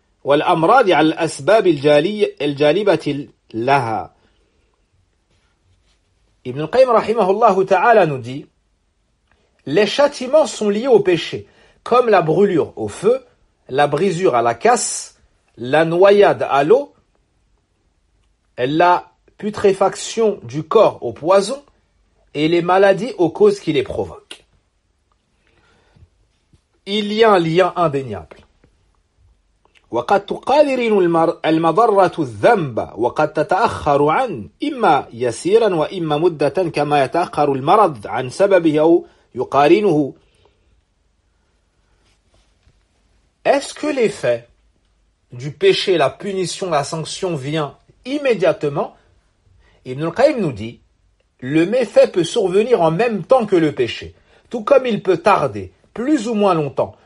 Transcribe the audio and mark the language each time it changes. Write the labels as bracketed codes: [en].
[fr] Ibn Qayyim rahimahullah ta'ala nous dit: les châtiments sont liés au péché, comme la brûlure au feu, la brisure à la casse, la noyade à l'eau, la putréfaction du corps au poison et les maladies aux causes qui les provoquent. Il y a un lien indéniable. [ar] وقد تقارن المضرة الذنب وقد تتأخر عن إما يسيرا وإما مدة كما يتأخر المرض عن سببه أو يقارنه. [fr] Est-ce que l'effet du péché, la punition, la sanction vient immédiatement? Ibn al-Qayyim nous dit: le méfait peut survenir en même temps que le péché, tout comme il peut tarder plus ou moins longtemps.